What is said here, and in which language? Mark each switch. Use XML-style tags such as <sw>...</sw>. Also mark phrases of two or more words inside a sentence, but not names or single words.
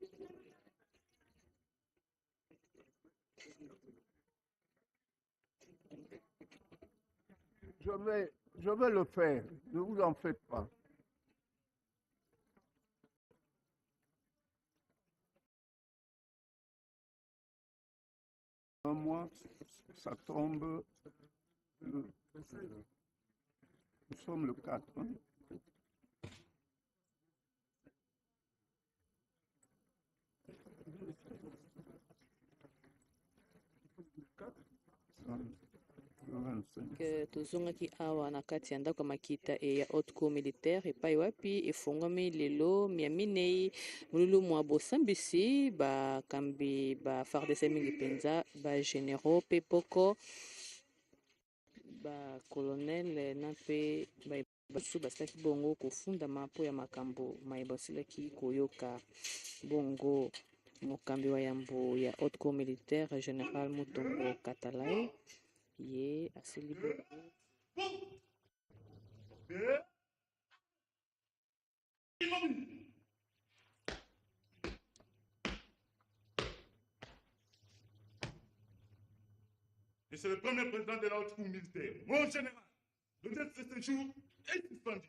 <fr>Je vais le faire, ne vous en faites pas. Un mois, ça tombe. Nous sommes le 4. Hein?</fr> <ln>tozongaki awa na kati ya ndako ya makita ya</ln> <fr>haute cour militaire</fr> <ln>epai wapi efungwami lelo mia minei molulu mwa bosambisi bakambi ba FARDC mingi mpenza bagénéraux mpe poko bacolonel na mpe basu basilaki bongo kofundama mpo ya makambo mayeba basilaki koyoka bongo mokambi wa yambo ya</ln> <fr>haute cour militaire</fr> <ln>général Mutombo Katalai ye asili bongo.</ln> <fr>Et c'est le premier président de la haute cour militaire. Mon général, le date de ce séjour est suspendu.</fr>